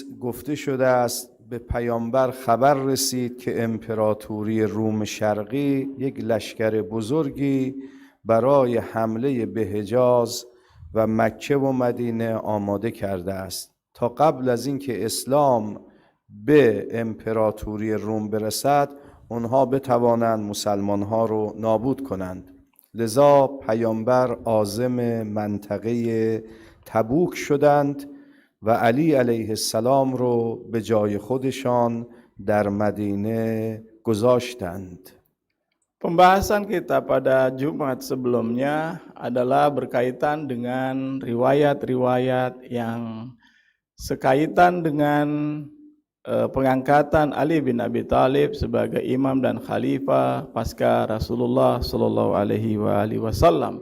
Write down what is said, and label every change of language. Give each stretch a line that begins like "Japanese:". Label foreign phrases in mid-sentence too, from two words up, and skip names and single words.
Persian: گفته شده است به پیامبر خبر رسید که امپراتوری روم شرقی یک لشکر بزرگی برای حمله به حجاز و مکه و مدینه آماده کرده است تا قبل از اینکه اسلام به امپراتوری روم برسد اونها بتوانند مسلمانها رو نابود کنند. لذا پیامبر عازم منطقه تبوک شدند و علی
Arabic: علیه السلام
Persian: رو به جای خودشان در مدینه گذاشتند.
Indonesian: Pembahasan kita pada Jumat sebelumnya adalah berkaitan dengan riwayat-riwayat yang sekaitan dengan pengangkatan Ali bin Abi Thalib sebagai imam dan khalifah pasca Rasulullah
Arabic: صلى الله عليه وسلم.